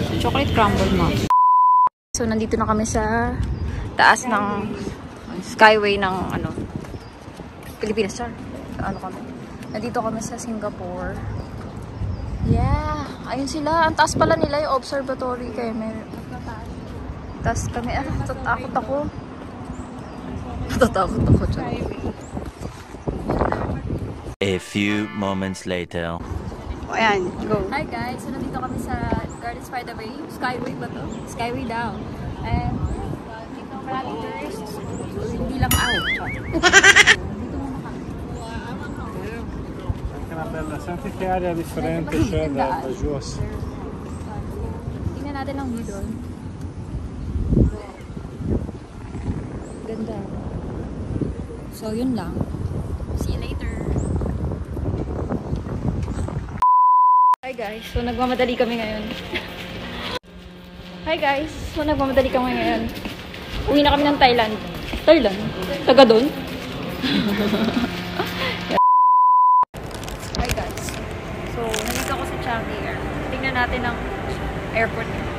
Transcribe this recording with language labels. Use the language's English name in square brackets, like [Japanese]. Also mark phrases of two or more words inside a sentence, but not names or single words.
[English] Chocolate crumble muffin. [Filipino] So, nandito na kami sa taas ng skyway ng ano, Pilipinas. Ano kami? Nandito kami sa Singapore. Yeah. Ayun sila. Ang taas pala nila yung observatory kay Mary. Tapos kami, natatakot ako. Natatakot ako dyan. [English] A few moments later. [Filipino] O ayan, go. [English] Hi guys, [Filipino] so nandito kami sa Gardens by the Bay. Skyway ba to? Skyway daw. And dito maraming tourists. So, hindi lang out. Dito muna kami. [Italian] Senti che aria differente c'è da giù. [Filipino] Tingnan natin ang view doon. Ganda. So, yun lang. [English] See you later. Hi guys, [Filipino] so nagmamadali kami ngayon. [English] Hi guys, [Filipino] so nagmamadali kami ngayon. Uwi na kami ng Thailand. Thailand? Taga doon? [English] Hi guys. [Filipino] So, nandito ako sa Changi Air. Tingnan natin ang airport.